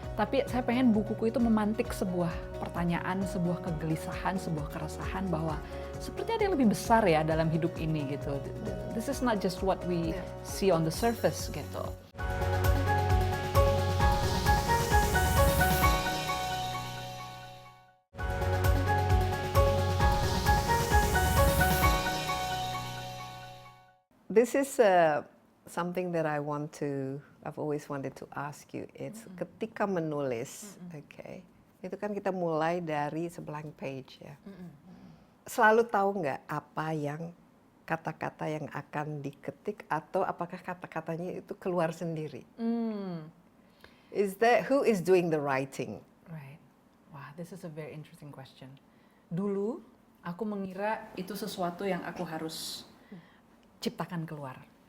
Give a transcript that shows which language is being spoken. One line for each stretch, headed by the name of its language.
Indonesian: Tapi saya pengen bukuku itu memantik sebuah pertanyaan, sebuah kegelisahan, sebuah keresahan bahwa seperti ada yang lebih besar ya dalam hidup ini gitu.
English: This is not just what we see on the surface gitu. This is something that I've always wanted to ask you.
Indonesian: It's ketika menulis, okay, itu kan kita mulai dari blank page ya. Selalu tahu nggak apa yang kata-kata yang akan diketik atau apakah kata-katanya itu keluar sendiri?
English: Who is doing the writing? Right. Wah, this is a very interesting question.
Indonesian: Dulu aku mengira itu sesuatu yang aku harus ciptakan keluar.